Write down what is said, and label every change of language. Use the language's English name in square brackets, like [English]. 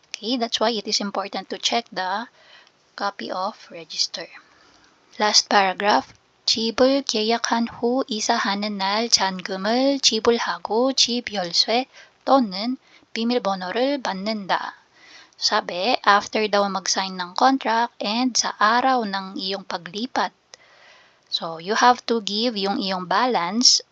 [English] Okay, that's why it is important to check the copy of register. Last paragraph. [Korean] 집을 계약한 후 이사하는 날 잔금을 지불하고 집 열쇠 또는 비밀번호를 받는다. [Filipino] Sabi, [English] after daw mag-sign ng contract [Filipino] and sa araw ng iyong paglipat. [English] So, you have to give [Filipino] yung iyong balance.